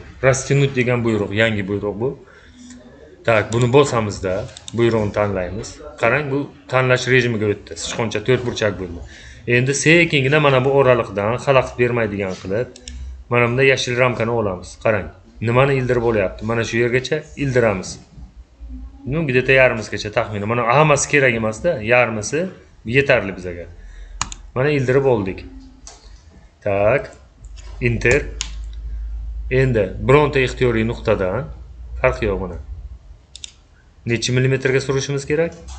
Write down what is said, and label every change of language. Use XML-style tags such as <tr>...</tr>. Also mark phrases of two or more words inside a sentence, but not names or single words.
<uz>Rastrinut degan buyruq, yangi buyruq bu. Tak, buni bosamizda buyruqni tanlaymiz. Qarang, bu tanlash rejimiga o'tdi. Sichqoncha 4 burchak bo'ldi. Endi sekingina mana bu oraliqdan xalaqit bermaydigan qilib, mana bunda yashil ramkani olamiz. Qarang, nimani ildirib olyapti? Mana shu yergacha ildiramiz.</uz> <ru>Ну, где-то</ru> <uz>yarmisigacha taxminan. Mana hammasi kerak emas-da, yarmisi yetarli bizga. Mana ildirib oldik. Tak. Enter. Endi bironta ixtiyoriy nuqtadan farq yo'q mana. Necha millimetrga surishimiz kerak?</uz>